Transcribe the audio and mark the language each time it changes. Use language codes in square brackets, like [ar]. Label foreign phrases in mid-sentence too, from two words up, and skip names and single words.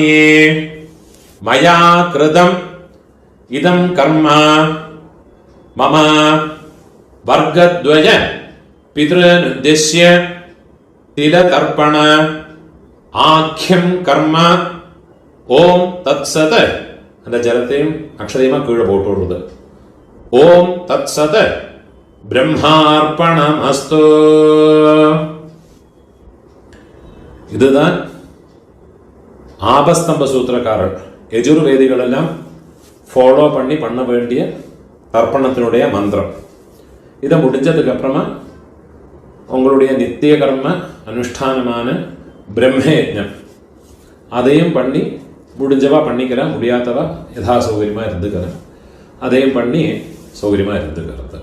[sa] മയാ കൃതം ഇദം കർമ്മ മമ വർഗദ്വയ പിതൃനുദ്ദിശ്യ തിലതർപ്പണ ആഖ്യം കർമ്മ. ഓം തത്സത്. [ml] അതിന്റെ ജലത്തെയും അക്ഷതയുമാ കീഴെ പോട്ടുള്ളത്. [sa] ഓം തത്സത് ബ്രഹ്മാർപ്പണമസ്തു. [ta] இதுதான் ஆபஸ்தம்ப சூத்திரக்காரர் யஜுர்வேதிகளெல்லாம் ஃபாலோ பண்ண வேண்டிய தர்ப்பணத்தினுடைய மந்திரம். இதை முடிஞ்சதுக்கு அப்புறமா உங்களுடைய நித்திய கர்ம அனுஷ்டானமான பிரம்மயஜம் அதையும் பண்ணி முடிஞ்சவா பண்ணிக்கிறேன், முடியாதவா யதா சௌகரியமாக இருந்துக்கிறேன், அதையும் பண்ணி சௌகரியமாக இருந்துக்கிறது.